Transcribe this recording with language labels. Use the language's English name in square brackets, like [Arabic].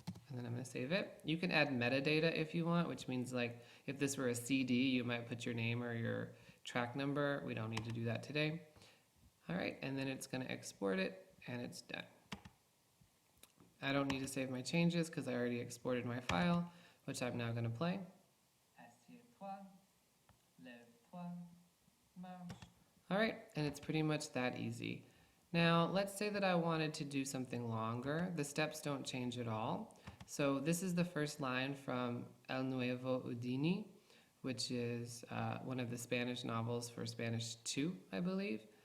[English] And then I'm going to save it. You can add metadata if you want, which means like if this were a CD, you might put your name or your track number. We don't need to do that today. All right, and then it's going to export it, and it's done. I don't need to save my changes because I already exported my file, which I'm now going to play. [French] Assieds-toi, lève-toi, marche. [English] All right, and it's pretty much that easy. Now, let's say that I wanted to do something longer. The steps don't change at all. So this is the first line from El Nuevo Udini, which is one of the Spanish novels for Spanish 2, I believe.